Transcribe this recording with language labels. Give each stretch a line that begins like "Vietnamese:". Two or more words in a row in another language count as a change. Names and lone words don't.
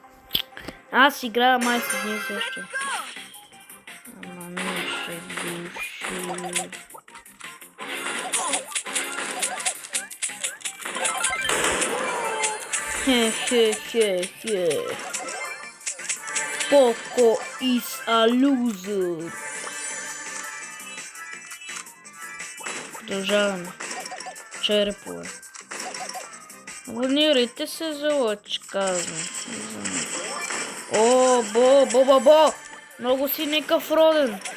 Bulgarian: Аз играя май с дни също. Хе-хе-хе-хе.
English: Poco is a loser.
Bulgarian: Продължаваме. Черепове. Абонирайте се за лъч, казвам. О, бо! Много си никакъв роден.